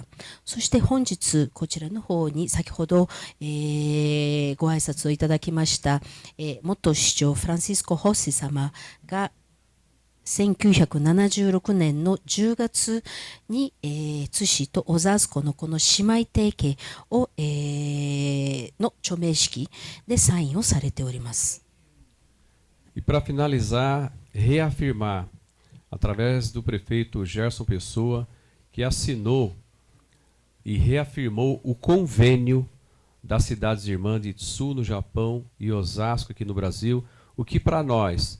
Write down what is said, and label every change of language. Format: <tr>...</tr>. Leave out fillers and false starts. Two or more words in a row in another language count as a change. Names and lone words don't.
<ja>そして本日こちらの方に先ほど、ご挨拶をいただきました、元市長フランシスコ・ホッシ様が1976年の10月に、津市とオザスコのこの姉妹提携を、の著名式でサインをされております。</ja> <pt>E para finalizar, reafirmar, através do prefeito Gerson Pessoa, que assinou e reafirmou o convênio das cidades irmãs de Tsu, no Japão, e Osasco, aqui no Brasil, o que para nós</pt>